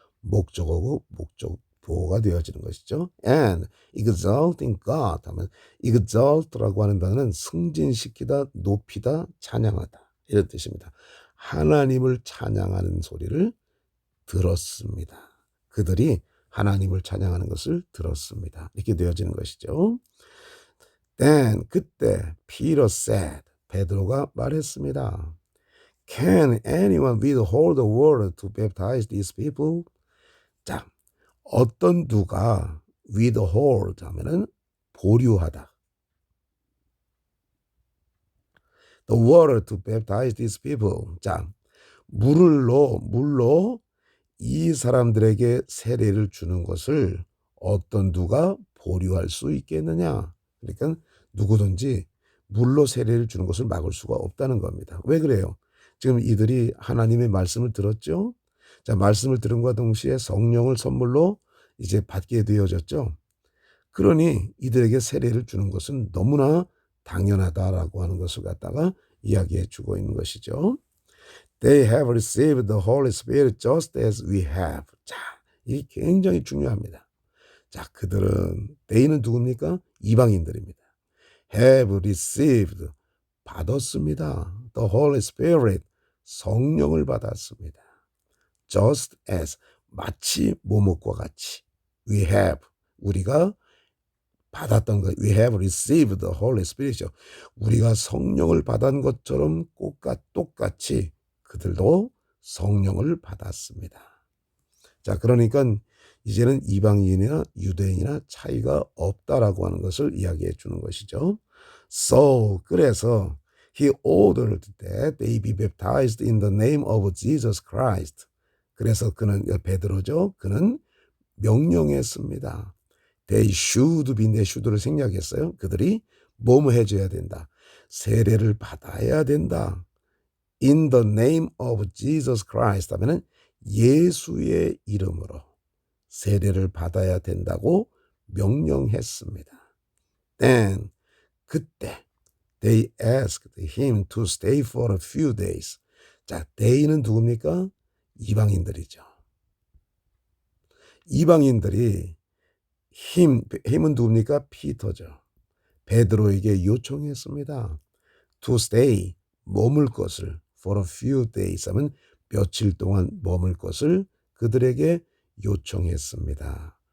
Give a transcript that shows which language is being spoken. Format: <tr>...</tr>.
<ko>목적어고 목적보호가 되어지는 것이죠.</ko> <en>and exalting God</en> <ko>하면 exalt라고 하는 단어는 승진시키다, 높이다, 찬양하다 이런 뜻입니다. 하나님을 찬양하는 소리를 들었습니다. 그들이 하나님을 찬양하는 것을 들었습니다. 이렇게 되어지는 것이죠.</ko> <en>Then</en> <ko>그때</ko> <en>Peter said</en> <ko>베드로가 말했습니다.</ko> <en>Can anyone withhold the water to baptize these people?</en> <ko>자, 어떤 누가 withhold 하면은 보류하다.</ko> <en>The water to baptize these people.</en> <ko>자, 물로 이 사람들에게 세례를 주는 것을 어떤 누가 보류할 수 있겠느냐. 그러니까 누구든지 물로 세례를 주는 것을 막을 수가 없다는 겁니다. 왜 그래요? 지금 이들이 하나님의 말씀을 들었죠. 자, 말씀을 들은과 동시에 성령을 선물로 이제 받게 되어졌죠. 그러니 이들에게 세례를 주는 것은 너무나 당연하다라고 하는 것을 갖다가 이야기해 주고 있는 것이죠.</ko> <en>They have received the Holy Spirit just as we have.</en> <ko>자, 이게 굉장히 중요합니다. 자, 그들은 they는 누굽니까? 이방인들입니다.</ko> <en>have received</en> <ko>받았습니다.</ko> <en>The Holy Spirit</en> <ko>성령을 받았습니다.</ko> <en>Just as</en> <ko>마치 뭐뭇과 같이</ko> <en>we have</en> <ko>우리가 받았던 것</ko> <en>we have received the Holy Spirit이죠.</en> <ko>우리가 성령을 받은 것처럼 똑같이 그들도 성령을 받았습니다. 자, 그러니까 이제는 이방인이나 유대인이나 차이가 없다라고 하는 것을 이야기해 주는 것이죠.</ko> <en>So</en> <ko>그래서</ko> <en>he ordered that they be baptized in the name of Jesus Christ.</en> <ko>그래서 그는 베드로죠. 그는 명령했습니다.</ko> <en>They should be인데 should를</en> <ko>생략했어요. 그들이 뭐뭐 해줘야 된다. 세례를 받아야 된다.</ko> <en>In the name of Jesus Christ</en> <ko>하면은 예수의 이름으로 세례를 받아야 된다고 명령했습니다.</ko> <en>Then</en> <ko>그때</ko> <en>they asked him to stay for a few days.</en> <ko>자, they는 누굽니까? 이방인들이죠. 이방인들이 힘은 누굽니까? 피터죠. 베드로에게 요청했습니다.</ko> <en>To stay,</en> <ko>머물 것을</ko> <en>for a few days</en> <ko>하면 며칠 동안 머물 것을 그들에게 요청했습니다.</ko>